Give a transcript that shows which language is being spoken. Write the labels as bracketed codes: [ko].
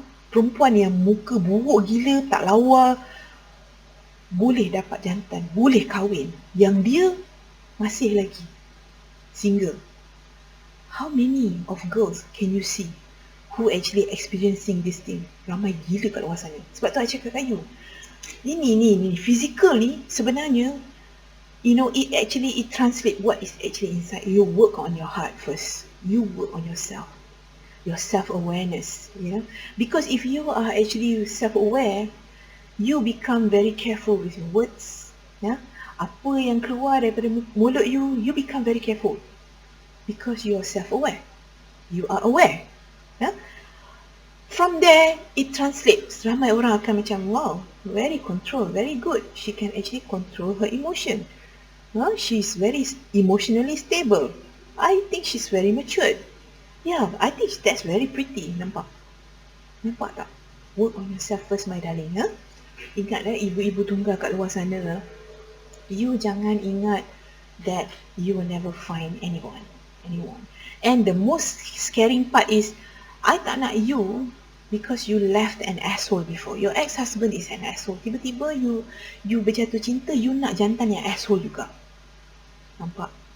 [ms] Perempuan yang muka buruk gila, tak lawa, boleh dapat jantan, boleh kahwin. Yang dia masih lagi single. [en] How many of girls can you see who actually experiencing this thing? [ms] Ramai gila kat luar sana. Sebab tu I cakap kat you, ini physical ni sebenarnya, [en] it translate what is actually inside. You work on your heart first. You work on yourself. Your self-awareness, because if you are actually self-aware, you become very careful with your words, [ms] apa yang keluar daripada mulut [en] you become very careful because you are self-aware, you are aware, from there it translates. [ms] Ramai orang akan macam, [en] wow, very control, very good, she can actually control her emotion, she's very emotionally stable, I think she's very matured. Yeah, I think that's very pretty. [ms] Nampak tak? [en] Work on yourself first, my darling. [ms] Ingat ibu-ibu tunggal kat luar sana. [en] You [ms] jangan ingat [en] that you will never find anyone. And the most scaring part is, I [ms] tak nak [en] you because you left an asshole before. Your ex-husband is an asshole. [ms] Tiba-tiba you berjatuh cinta, you nak jantan yang asshole juga. Nampak?